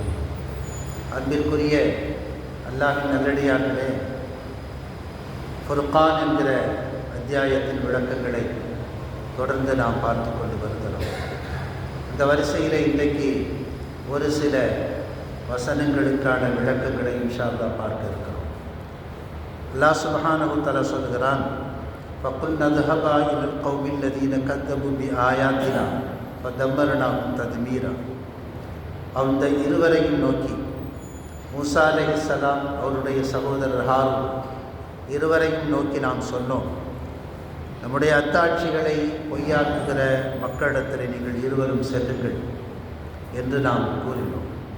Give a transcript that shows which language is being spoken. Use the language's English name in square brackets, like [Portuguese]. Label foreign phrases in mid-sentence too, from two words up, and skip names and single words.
[Tamil] அன்பிற்குரிய அல்லாஹின் நல்லடியார்களே, ஃபுர்கான் என்கிற அத்தியாயத்தின் விளக்கங்களை தொடர்ந்து நாம் பார்த்து கொண்டு வருகிறோம். இந்த வரிசையில் இன்றைக்கு ஒரு சில வசனங்களுக்கான விளக்கங்களை [Arabic] إن شاء الله [Tamil] பார்க்க இருக்கிறோம். [Arabic] الله سبحانه وتعالى சொல்கிறான்: ஃபகுல்னா ذهبا إلى القوم الذين كذبوا بآياتنا فدمرناهم تدميرا. [Tamil] அந்த இருவரையும் நோக்கி, மூசா அலைஹிஸ்ஸலாம் அவருடைய சகோதரர் ஹாரூன் இருவரையும் நோக்கி நாம் சொன்னோம், நம்முடைய அத்தாட்சிகளை பொய்யாக்குகிற மக்களிடத்தில் நீங்கள் இருவரும் செல்லுங்கள் என்று நாம் கூறினோம்.